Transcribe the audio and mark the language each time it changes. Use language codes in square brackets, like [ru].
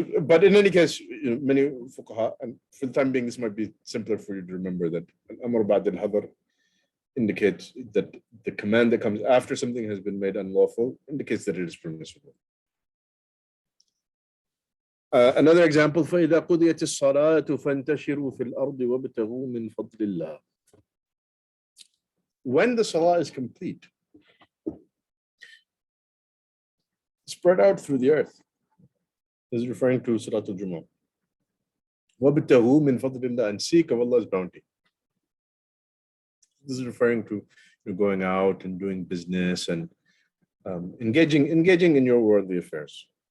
[en] But in any case, many fuqaha, and for the time being, this might be simpler for you to remember, that al-amr ba'd al-hadar indicates that the command that comes after something has been made unlawful indicates that it is permissible. Another example, [ar] فَإِذَا قُضِيَتِ الصَّلَاةُ فَانْتَشِرُوا فِي الْأَرْضِ وَابْتَغُوا مِنْ فَضْلِ اللَّهِ. [en] When the salah is complete, spread out through the earth. This is referring to Salatul Jumu'ah. [ar] وَابْتَغُوا مِنْ فَضْلِ اللَّهِ, [en] and seek of Allah's bounty. This is referring to going out and doing business and engaging in your worldly affairs.